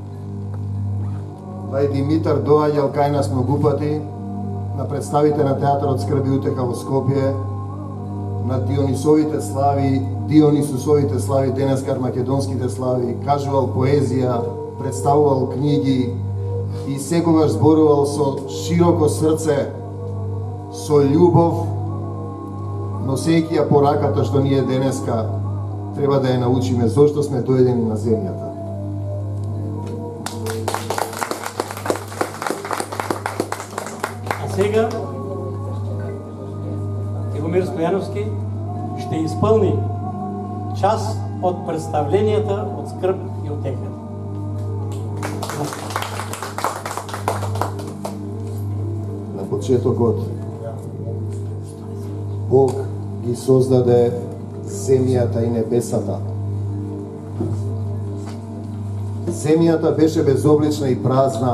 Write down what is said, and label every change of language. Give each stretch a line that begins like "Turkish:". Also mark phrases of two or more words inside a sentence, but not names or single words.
Macedonian: Вај Димитар доаѓал кај нас многу пати на представите на театарот Скрб и утеха во Скопје, на Дионисовите слави, денеска македонските слави, кажувал поезија, представувал книги и секогаш зборувал со широко срце, со љубов, носејќи ја пораката што ние денеска треба да ја научиме зошто сме дојдени на земјата.
Bulgarian: А сега Тихомир Стояновски ще изпълни част от представленията от Скръп и утеха.
Macedonian: На почетокот Бог ги создаде земјата и небесата. Земјата беше безоблична и празна.